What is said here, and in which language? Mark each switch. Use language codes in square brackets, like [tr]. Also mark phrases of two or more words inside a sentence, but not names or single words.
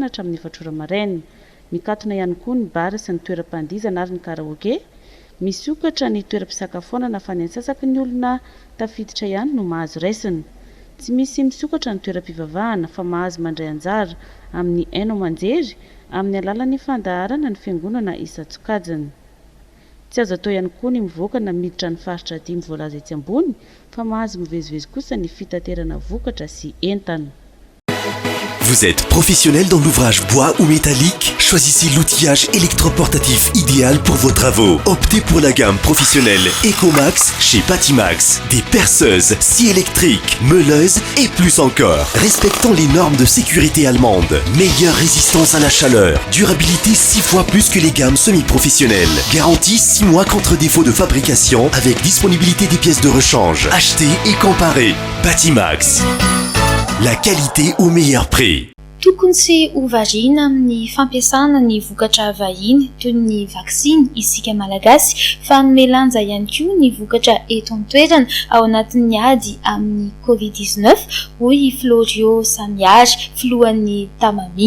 [mg] hatramin'ny 4 maraina mikatona ihany koa ny bara sy ny toeram-pandizana ary ny karaoke misokatra ny toeram-pisakafoanana fa ny antsasaka ny olona tafiditra ihany no mahazo raisina tsy misy misokatra ny toeram-pivavahana fa mahazo mandray anjara amin'ny haino aman-jery amin'ny alalan'ny fandaharana ny fiangonana Isa-Tsokajana tsy azo atao ihany koa ny mivoaka na miditra ny faritra dimy voalaza etsy ambony fa mahazo mivezivezy kosa ny fitaterana vokatra sy entana. [fr] Vous êtes professionnel dans l'ouvrage bois ou métallique, Choisissez l'outillage électroportatif idéal pour vos travaux. Optez pour la gamme professionnelle Ecomax chez Batimax. Des perceuses, scies électriques, meuleuses et plus encore. Respectant les normes de sécurité allemandes. Meilleure résistance à la chaleur. Durabilité 6 fois plus que les gammes semi-professionnelles. Garantie 6 mois contre défaut de fabrication avec disponibilité des pièces de rechange. Achetez et comparez. Batimax. La qualité au meilleur prix. [mg] Tokony tsy ovariana amin'ny fampiasana ny vokatra vahiny toy ny vaksiny isika malagasy fa nomelanja ihany koa ny vokatra eto an-toerana ao anatin'ny ady amin'ny COVID-19 hoy Florio Samiary filohan'ny Tamami.